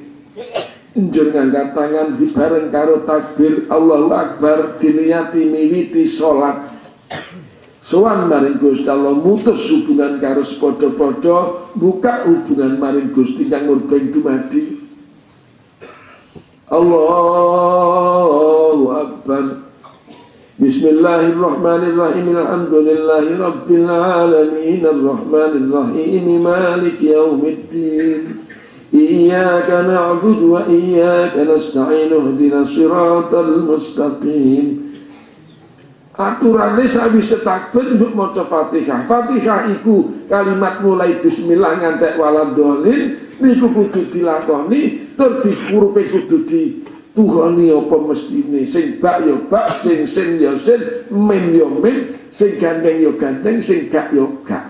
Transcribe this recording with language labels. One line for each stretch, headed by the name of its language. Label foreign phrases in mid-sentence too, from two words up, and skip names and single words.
Javanese: Njur ngangkat tangan dibareng karo takbir
Arabic: الله أكبر
Javanese: diniati miwiti salat. Sowan maring Gusti Allah mutus hubungan karo sepadha-padha, buka hubungan maring Gusti kang murbeng dumadi.
Arabic: الله أكبر. بسم الله الرحمن الرحيم الحمد لله رب العالمين الرحمن الرحيم مالك يوم الدين. إياك نعبد وإياك نستعين اهدنا الصراط المستقيم.
Javanese: Aturane sawise takbir untuk maca Fatihah. Fatihah iku kalimat mulai bismillah ngantek waladhdallin niku kudu dilakoni tur dihurufe kudu tuhani apa mestine, sing bak ya bak, sing ya sin, mim ya mim, sing gandeng ya gandeng, sing gak ya gak.